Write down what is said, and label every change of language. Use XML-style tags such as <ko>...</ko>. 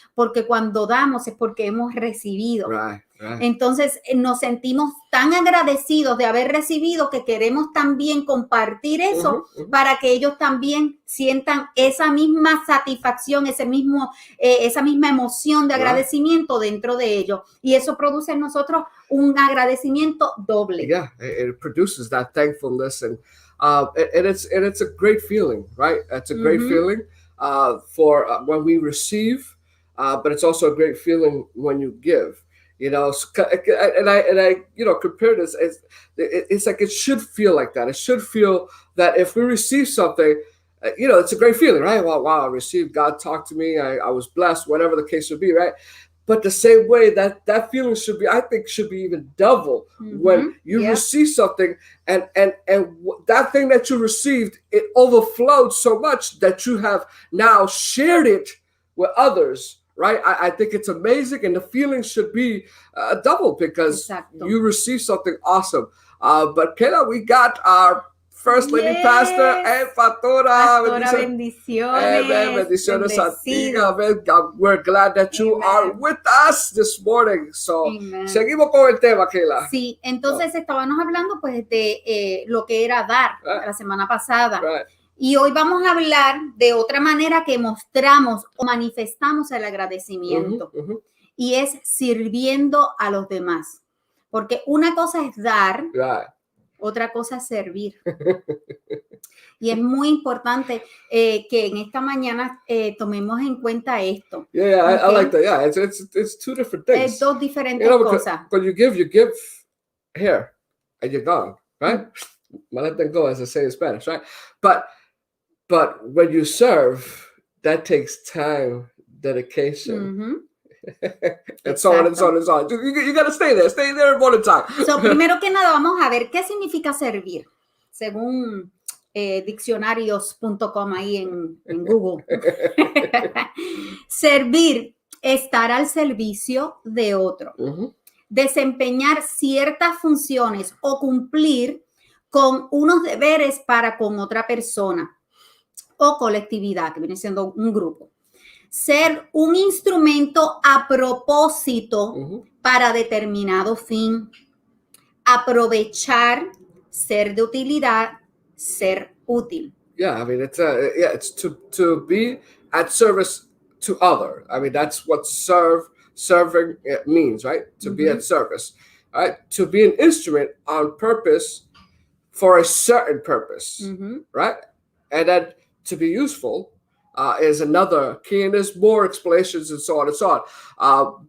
<es>Porque cuando damos es porque hemos recibido. Entonces nos sentimos tan agradecidos de haber recibido que queremos también compartir eso para que ellos también sientan esa misma satisfacción, esa misma emoción de agradecimiento dentro de ellos. Y eso produce en nosotros un agradecimiento doble.</es> <en>Yeah, it produces that thankfulness and it's a great feeling, right? It's a great feeling for when we receive, but it's also a great feeling when you give. You know, and I compare this as it's like it should feel like that. It should feel that if we receive something, it's a great feeling, right? Wow, I received, God talked to me, I was blessed, whatever the case would be, right? But the same way that feeling should be even double when you receive something and that thing that you received, it overflowed so much that you have now shared it with others. Right, I think it's amazing, and the feeling should be double because you receive something awesome. But Keila, we got our First Lady Pastor and Pastora.</en> <es>Bendiciones. Bendiciones a ti.</es> <en>We're glad that you are with us this morning.</en> <es>So, seguimos con el tema, Keila. Sí, entonces estábamos hablando pues de lo que era dar la semana pasada. Y hoy vamos a hablar de otra manera que mostramos o manifestamos el agradecimiento. Y es sirviendo a los demás. Porque una cosa es dar, otra cosa es servir. Y es muy importante que en esta mañana tomemos en cuenta esto.</es> <en>Yeah, I like that. Yeah, it's two different things.</en> <es>Es dos diferentes cosas.</es> <en>When you give here, and you're gone, right? Let them go, as I say in Spanish, right? But when you serve, that takes time, dedication, and so on and so on and so on. You got to stay there more time.</en> <es>So, primero que nada, vamos a ver qué significa servir, según diccionarios.com ahí en Google. Servir, estar al servicio de otro, desempeñar ciertas funciones o cumplir con unos deberes para con otra persona o colectividad, que viene siendo un grupo. Ser un instrumento a propósito para determinado fin. Aprovechar, ser de utilidad, ser útil.</es> <en>Yeah, I mean, it's to be at service to other. I mean, that's what serving means, right? To be at service, right? To be an instrument on purpose for a certain purpose, right? And then to be useful is another key, and there's more explanations and so on and so on.</en>